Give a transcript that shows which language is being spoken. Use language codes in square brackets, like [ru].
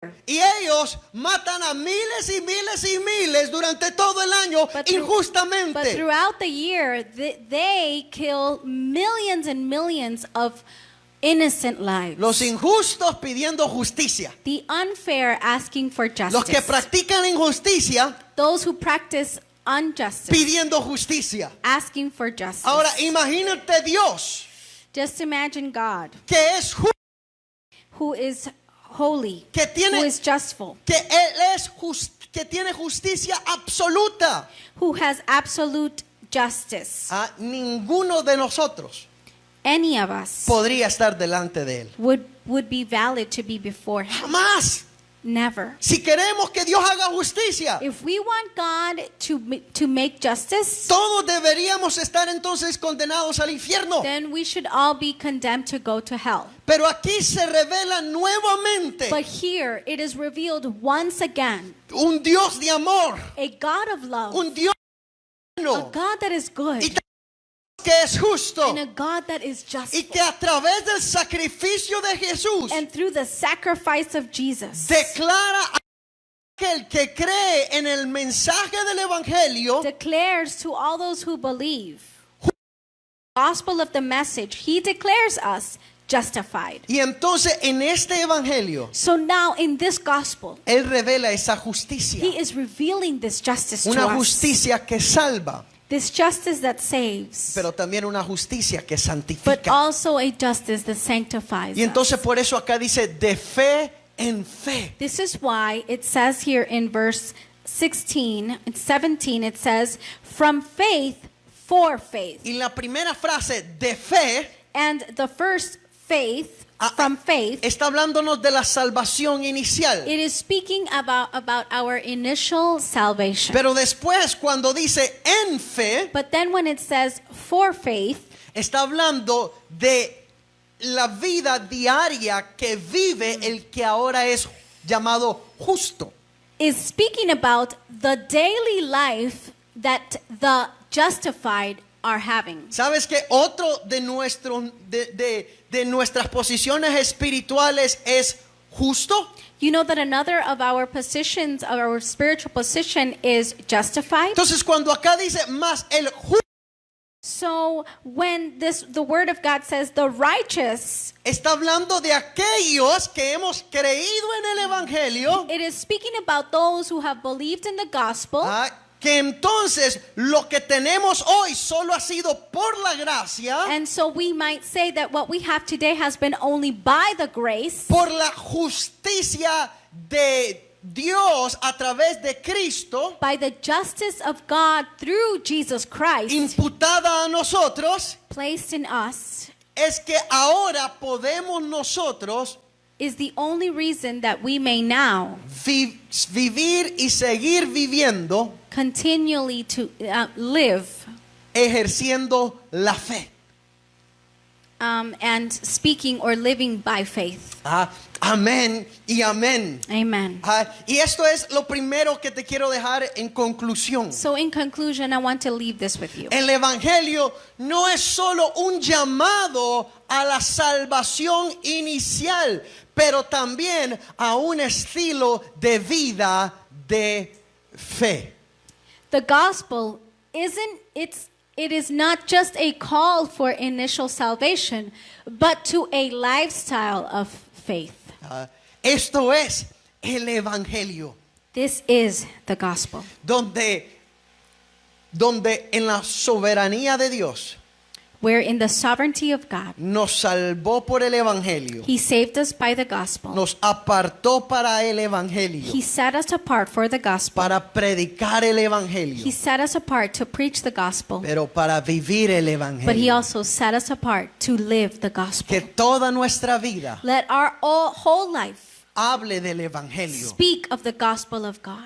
[es] Y ellos matan a miles y miles y miles durante todo el año [en] But [es] injustamente. [en] throughout the year, they kill millions and millions of innocent lives. [es] Los injustos pidiendo justicia. [en] The unfair asking for justice. [es] Los que practican injusticia [en] Those who practice injustice [es] pidiendo justicia. [en] asking for justice. [es] Ahora imagínate Dios [en] Just imagine God, [es] que es justo, [en] who is holy, [es] que [en] who is justful, [es] que él es que tiene justicia absoluta. [en] who has absolute justice. [es] Ninguno de nosotros [en] Any of us [es] podría estar delante de él. [en] would be valid to be before him. [es] Jamás. [en] Never. [es] Si queremos que Dios haga justicia, [en] If we want God to make justice, [es] todos deberíamos estar entonces condenados al infierno. [en] then we should all be condemned to go to hell. [es] Pero aquí se revela nuevamente [en] But here it is revealed once again [es] un Dios de amor, [en] a God of love, [es] un Dios [en] a [es] bueno [en] God that is good, [es] y que es justo, [en] and a God that is just. [es] y que a través del sacrificio de Jesús [en] And through the sacrifice of Jesus, [es] declara a aquel que cree en el mensaje del evangelio [en] declares to all those who believe the gospel of the message, he declares us justified. [es] y entonces en este evangelio [en] So now in this gospel, [es] él revela esa justicia, [en] he is revealing this justice to [es] una [en] us. [es] justicia que salva, [en] This justice that saves, [es] pero también una justicia que [en] but [es] santifica. [en] also a justice that sanctifies [es] Y entonces [en] us. [es] por eso acá dice de fe en fe. [en] This is why it says here in verse 17, 17, it says, from faith for faith. [es] Y la primera frase de fe [en] And the first faith, from faith, [es] está hablándonos de la salvación inicial. [en] it is speaking about our initial salvation. [es] Pero después cuando dice en fe, [en] But then when it says for faith, [es] está hablando de la vida diaria que vive el que ahora es llamado justo. [en] is speaking about the daily life that the justified are having. [es] ¿Sabes que otro de nuestras posiciones espirituales es justo? [en] You know that another of our positions, of our spiritual position, is justified. [es] Entonces cuando acá dice más el justo, [en] So when the word of God says the righteous, [es] está hablando de aquellos que hemos creído en el evangelio, [en] it is speaking about those who have believed in the gospel. [es] que entonces lo que tenemos hoy solo ha sido por la gracia, [en] And so we might say that what we have today has been only by the grace, [es] por la justicia de Dios a través de Cristo, [en] by the justice of God through Jesus Christ, [es] imputada a nosotros, [en] placed in us, [es] es que ahora podemos nosotros [en] is the only reason that we may now [es] vivir y seguir viviendo [en] continually to live [es] ejerciendo la fe. [en] and speaking or living by faith. [es] Amén y amén. [en] Amen. [es] Y esto es lo primero que te quiero dejar en conclusión. [en] So in conclusion, I want to leave this with you. [es] El evangelio no es solo un llamado a la salvación inicial, pero también a un estilo de vida de fe. [en] The gospel it is not just a call for initial salvation, but to a lifestyle of faith. [es] Esto es el evangelio, [en] This is the gospel. [es] donde en la soberanía de Dios [en] Where in the sovereignty of God, [es] nos salvó por el evangelio, [en] He saved us by the gospel. [es] nos apartó para el evangelio, [en] He set us apart for the gospel. [es] para predicar el evangelio, [en] He set us apart to preach the gospel. [es] pero para vivir el [en] But He [es] evangelio. [en] also set us apart to live the gospel. [es] Que toda nuestra vida [en] Let our whole life [es] hable del evangelio, [en] speak of the gospel of God.